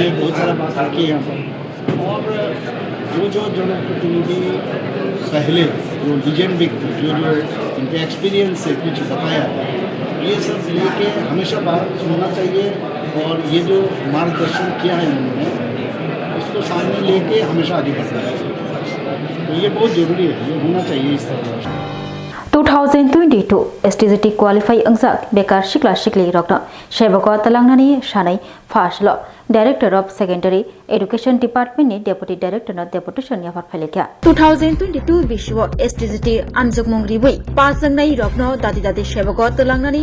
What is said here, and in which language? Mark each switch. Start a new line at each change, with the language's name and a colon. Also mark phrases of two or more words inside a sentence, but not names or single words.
Hindi: बहुत सारा बात रखी है यहाँ पर और जो जनप्रतिनिधि पहले जो लीजेंड व्यक्ति जो उनके एक्सपीरियंस से कुछ बताया ये सब लेके हमेशा बात सुनना चाहिए और ये जो मार्गदर्शन किया है उन्होंने उसको सामने लेके हमेशा आगे बढ़ना चाहिए तो ये बहुत जरूरी है ये होना चाहिए इस तरह
Kok Borok: 2022 STGT qualify angzak bekar shikla shikli rokna shebako talangnani shanai fashlo
English: Director of Secondary Education Department
Kok Borok: ni
English: Deputy Director
Kok Borok: na Deputation ya farphalekya 2022 Biswa STGT Anjokmong Ribui Pasangnai Rokno Dadi Shebako talangnani